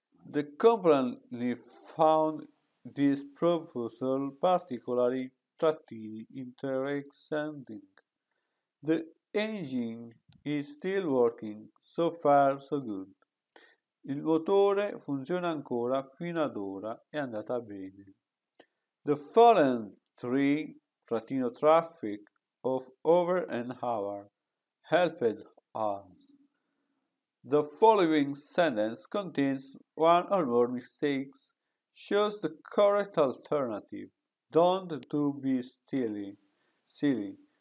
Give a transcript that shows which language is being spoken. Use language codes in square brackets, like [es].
[en] The company found this proposal particularly interesting. The engine is still working, so far so good. [it] Il motore funziona ancora, fino ad ora è andata bene. [en] The fallen tree, traffic of over an hour helped us. The following sentence contains one or more mistakes. Choose the correct alternative. Don't do be silly.